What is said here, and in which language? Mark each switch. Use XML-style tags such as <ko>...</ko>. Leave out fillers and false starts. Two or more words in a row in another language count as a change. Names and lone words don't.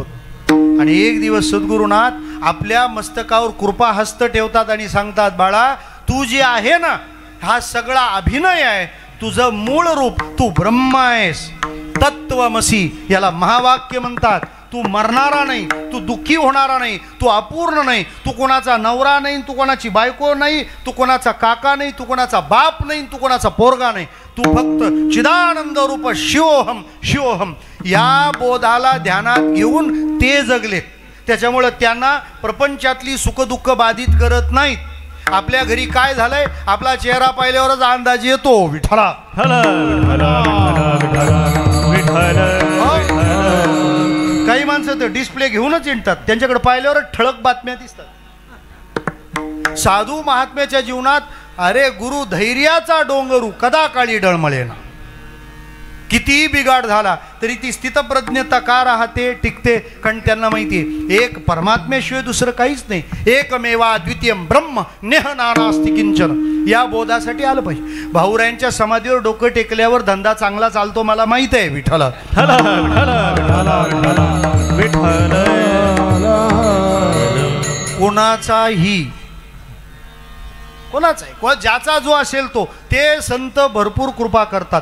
<mr>आणि एक दिवस सद्गुरुनाथ आपल्या मस्तकावर कृपा हस्त ठेवतात आणि सांगतात, बाळा तू जे आहे ना, हा सगळा अभिनय आहे, तुझं मूळ रूप तू ब्रह्म आहेस, तत्वमसी, याला महावाक्य म्हणतात. तू मरणारा नाही, तू दुःखी होणारा नाही, तू अपूर्ण नाही, तू कोणाचा नवरा नाही, तू कोणाची बायको नाही, तू कोणाचा काका नाही, तू कोणाचा बाप नाही, तू कोणाचा पोरगा नाही, तू फक्त</mr> <sa>चिदानंद रूप शिवोहम शिवोहम</sa> <mr>या बोधाला ध्यानात घेऊन ते जगलेत. त्याच्यामुळं त्यांना प्रपंचातली सुखदुःख बाधित करत नाहीत. आपल्या घरी काय झालंय, आपला चेहरा पाहिल्यावरच अंदाज येतो. विठ्ठला काही माणसं तर डिस्प्ले घेऊनच येतात, त्यांच्याकडे पाहिल्यावर ठळक बातम्या दिसतात. साधू महात्म्याच्या जीवनात अरे गुरु धैर्याचा डोंगरू कदा काळी डळमळेना. कितीही बिघाड झाला तरी ती स्थितप्रज्ञता का राहते, टिकते, कारण त्यांना माहिती आहे एक परमात्म्याशिवाय दुसरं काहीच नाही.</mr> <sa>एकमेवा द्वितीयम ब्रह्म नेह नानास्ति किंचन.</sa> <mr>या बोधासाठी आलं पाहिजे. भाऊरायांच्या समाधीवर डोकं टेकल्यावर धंदा चांगला चालतो, मला माहित आहे. विठ्ठला कोणाचाही ज्याचा जो असेल तो, ते संत भरपूर कृपा करतात.</mr>